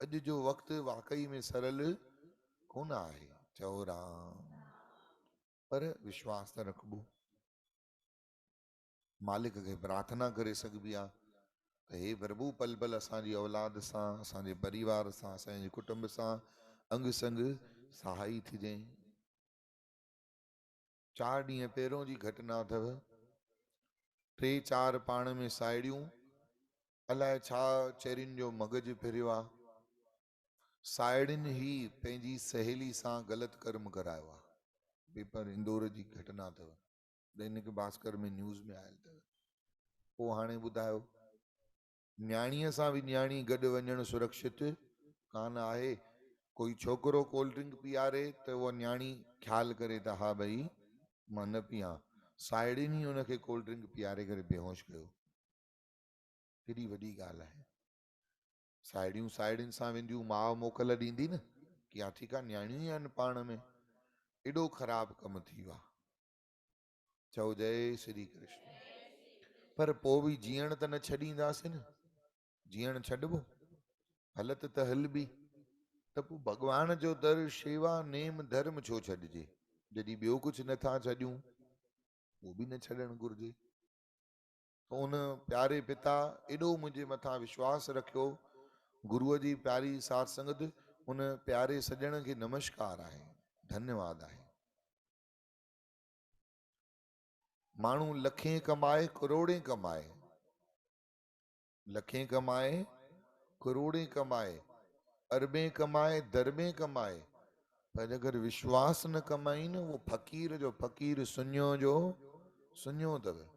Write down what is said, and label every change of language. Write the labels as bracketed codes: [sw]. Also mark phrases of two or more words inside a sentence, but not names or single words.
[sd] अॼु जो वक़्तु वाकई में सरल कोन आहे। चओ राम। पर विश्वास त रखबो, मालिक खे प्रार्थना करे सघबी आहे त हे प्रभु पल पल असांजी औलाद सां, असांजे परिवार सां, असांजे कुटुंब सां अंग संग सहाई थिजे। 4 ॾींहं पहिरों जी घटना अथव। 3-4 पाण में साहेड़ियूं, अलाए छा चेरियुनि जो मगज फिरियो आहे, साहेड़ियुनि ही पंहिंजी सहेली सां ग़लति कर्म करायो आहे। पेपर इंदौर जी घटना अथव, दैनिक भास्कर में न्यूज़ में आयल अथव। पोइ हाणे ॿुधायो, न्याणीअ सां बि न्याणी गॾु वञणु सुरक्षित कान आहे। कोई छोकिरो [en] cold drink [sd] पीआरे त उहा न्याणी ख़्यालु करे त हा भई मां न पीआं, साहेड़ियुनि ई हुनखे [en] cold drink [sd] पीआरे करे बेहोश कयो। केॾी वॾी ॻाल्हि आहे। साहेड़ियूं साहेड़ियुनि सां वेंदियूं, माउ मोकल ॾींदी न कि हा ठीकु आहे न्याणियूं ई आहिनि पाण में। एॾो ख़राबु कमु थी वियो आहे। चओ जय श्री कृष्ण। पर पोइ बि जीअण त न छॾींदासीं न, जीअण छॾिबो, हलत त हलबी। त पोइ भॻवान जो दर, शेवा, नेम धर्म छो छॾिजे? जॾहिं ॿियो कुझु नथा छॾियूं, उहो बि न छॾणु घुरिजे। त उन प्यारे पिता एॾो मुंहिंजे मथां विश्वास रखियो, गुरुअ जी प्यारी साथ संगत, उन प्यारे सॼण खे नमस्कार आहे, धन्यवाद आहे। माण्हू लखें कमाए करोड़े कमाए, लखें कमाए करोड़े कमाए, अरबें कमाए दरबें कमाए, पर अगरि विश्वास न कमाई न, वो फ़कीर जो फ़कीर, सुञो जो सुञो अथव।